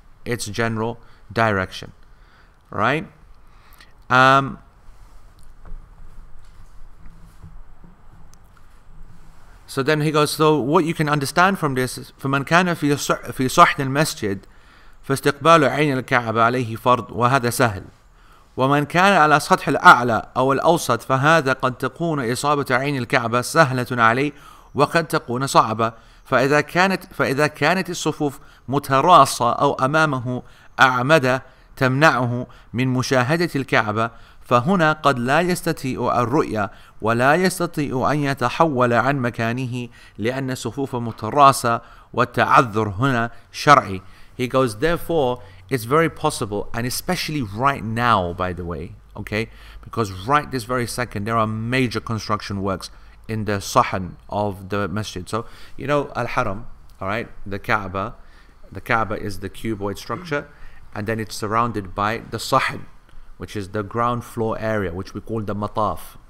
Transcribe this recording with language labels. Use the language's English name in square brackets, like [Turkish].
[English] It's general direction, right? So then he goes, so what you can understand from this is, [Arabic] فمن كان في صحن المسجد فاستقبال عين الكعبة عليه فرض وهذا سهل. ومن كان على سطح الأعلى أو الأوسط فهذا قد تكون إصابة عين الكعبة سهلة عليه وقد تكون صعبة. فإذا كانت الصفوف متراصة أو أمامه أعمدة تمنعه من مشاهدة الكعبة، فهنا قد لا يستطيع الرؤية ولا يستطيع أن يتحول عن مكانه لأن الصفوف متراصة والتعذر هنا شرعي. [English] He goes, therefore, it's very possible, and especially right now, by the way, okay, because right this very second there are major construction works in the sahn of the masjid. So you know Al-Haram, all right, the Kaaba is the cuboid structure, and then it's surrounded by the sahn, which is the ground floor area, which we call the mataf.